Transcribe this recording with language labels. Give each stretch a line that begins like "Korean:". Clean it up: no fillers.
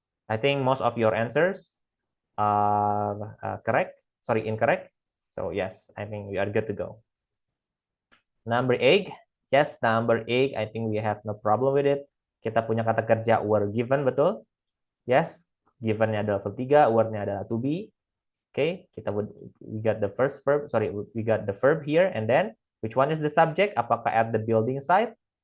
English: I think most of your answers are incorrect. So yes, I think we are good to go. Number 8. Yes, number 8, I think we have no problem with it.
Indonesian: Kita punya kata kerja were given, betul?
English: Yes, given-nya adalah verb 3, were-nya adalah to be. Okay, we got the first verb, we got the verb here, and then which one is the subject?
Indonesian: Apakah at the building site?